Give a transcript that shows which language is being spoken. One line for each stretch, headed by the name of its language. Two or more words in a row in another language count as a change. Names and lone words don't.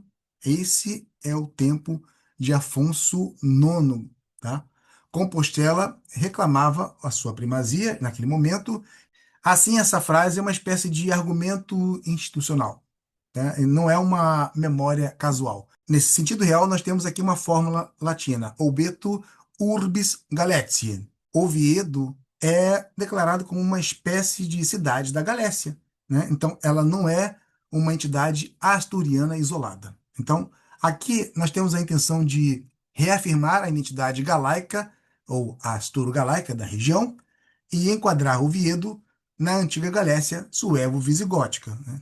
Portuguese: Esse é o tempo de Afonso IX, tá? Compostela reclamava a sua primazia naquele momento. Assim, essa frase é uma espécie de argumento institucional, né? E não é uma memória casual. Nesse sentido real, nós temos aqui uma fórmula latina:
Latin: Obeto urbis Galatiae.
Portuguese: Oviedo é declarado como uma espécie de cidade da Galécia, né? Então, ela não é uma entidade asturiana isolada. Então, aqui nós temos a intenção de reafirmar a identidade galaica ou asturo-galaica da região e enquadrar Oviedo na antiga Galécia suevo-visigótica, né?